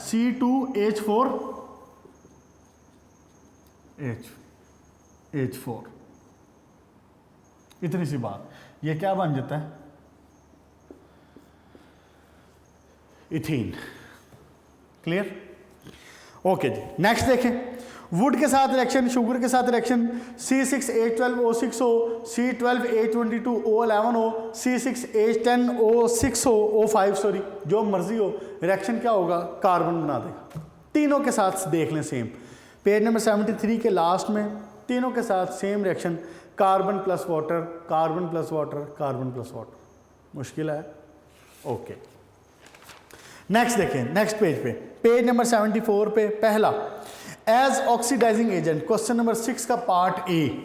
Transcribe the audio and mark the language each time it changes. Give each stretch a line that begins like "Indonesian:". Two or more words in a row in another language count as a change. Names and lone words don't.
Hindi: C2H4H4। इतनी सी बात, ये क्या बन जाता है? इथीन। क्लियर? ओके जी, नेक्स्ट देखें, वुड के साथ रिएक्शन, शुगर के साथ रिएक्शन, C6H12O6O, C12H22O11O, C6H10O6O, 5 जो मर्जी हो, रिएक्शन क्या होगा? कार्बन बना देगा। तीनों के साथ देख लें सेम,
English: page number
Hindi: 73 के लास्ट में तीनों के साथ
English: same reaction, carbon plus water, carbon plus water, carbon plus water.
Hindi: मुश्किल है? ओके, नेक्स्ट देखें,
English: next page
Hindi: पे,
English: page number
Hindi: 74 पे पहला,
English: as oxidising agent, question number
Hindi: 6 का
English: part A.